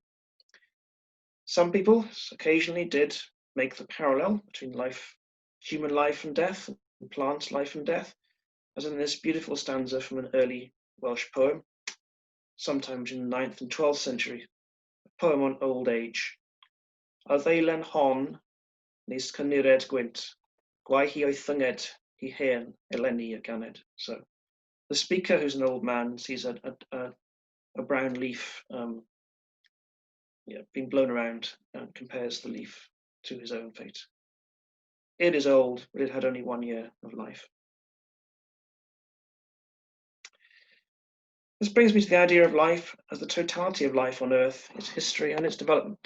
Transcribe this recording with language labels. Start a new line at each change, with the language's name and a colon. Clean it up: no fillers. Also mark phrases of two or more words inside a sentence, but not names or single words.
English: Some people occasionally did make the parallel between life, human life and death, and plant life and death, as in this beautiful stanza from an early Welsh poem, sometime between the 9th and 12th century, a poem on old age.
Welsh: A ddeilen hon, nis cynired gwynt, gwai hi o'i thunged, hi hen, eleni y ganed.
English: So the speaker, who's an old man, sees a brown leaf being blown around and compares the leaf to his own fate. It is old, but it had only 1 year of life. This brings me to the idea of life as the totality of life on Earth, its history and its development.